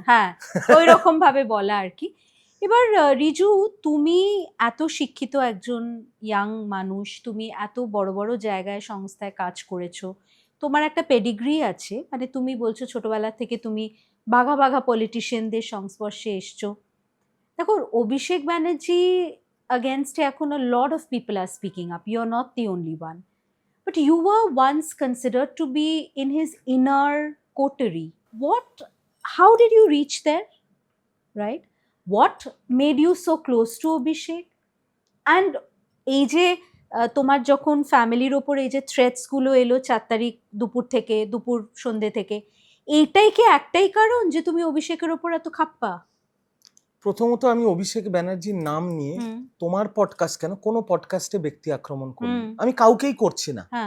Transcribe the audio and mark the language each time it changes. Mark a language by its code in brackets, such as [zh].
[bn] হ্যাঁ, ওই রকম ভাবে বলা আর কি। এবার রিজু, তুমি এত শিক্ষিত একজন ইয়াং মানুষ, তুমি এত বড় বড় জায়গায় সংস্থায় কাজ করেছো, তোমার একটা পেডিগ্রি আছে, মানে তুমি বলছো ছোটবেলা থেকে তুমি বাঘা বাঘা পলিটিশিয়ানদের সংস্পর্শে এসছো। [en] দেখো, অভিষেক ব্যানার্জি against [bn] এখন [en] a lot of people are speaking up. You're not the only one. But you were once considered to be in his inner coterie. How did you reach there? Right? What made you so close to Abhishek? [bn] And এই যে তোমার যখন ফ্যামিলির ওপর এই যে threats গুলো এলো 4 তারিখ দুপুর সন্ধ্যে থেকে, এইটাই কি একটাই কারণ যে তুমি অভিষেকের ওপর এত খাপ্পা? প্রথমত আমি অভিষেক ব্যানার্জির নাম নিয়ে তোমার পডকাস্ট কেন, কোনো পডকাস্টে ব্যক্তি আক্রমণ করি, আমি কাউকেই করছি না।